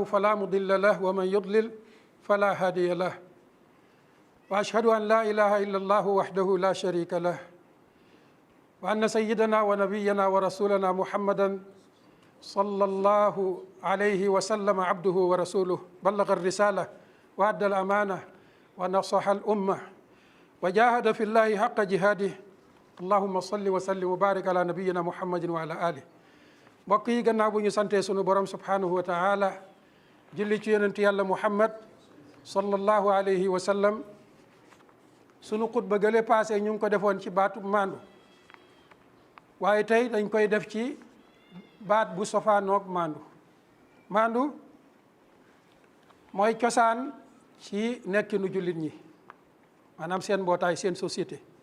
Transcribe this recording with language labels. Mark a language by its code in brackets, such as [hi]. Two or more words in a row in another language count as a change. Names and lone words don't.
[ar] فلا مضل له ومن يضلل فلا هادي له وأشهد أن لا إله إلا الله وحده لا شريك له وأن سيدنا ونبينا ورسولنا محمدا صلى الله عليه وسلم عبده ورسوله بلغ الرسالة وأدى الأمانة ونصح الأمة وجاهد في الله حق جهاده اللهم صل وسلم وبارك على نبينا محمد وعلى آله. [wo] mbokk yi gannaaw bu ñu santee sunu borom [ar] سبحانه وتعالى [wo] julli ci yonent yàlla muhammad [ar] صلى الله عليه وسلم [wo] sunu xutba gële passé ñu ngi ko defoon ci baatu maandu waaye tey dañ koy def ci baat bu sofaanoog maandu mooy cosaan ci nekkinu jullit ñi maanaam seen mbootaay seen société